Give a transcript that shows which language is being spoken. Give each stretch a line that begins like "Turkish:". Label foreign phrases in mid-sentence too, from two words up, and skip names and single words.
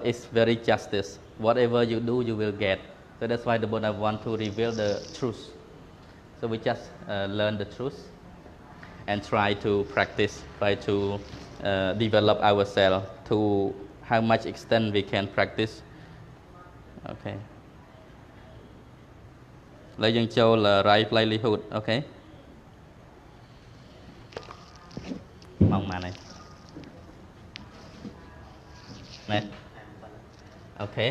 English: It's very justice. Whatever you do, you will get. So that's why the Buddha want to reveal the truth. So we just learn the truth and try to practice, try to develop ourselves to how much extent we can practice.
Khmer: Okay. ឡើយយើងចូល
English: right livelihood. Okay.
Khmer: ម៉ោងប៉ុន្មានហើយ Nè.
English: Okay.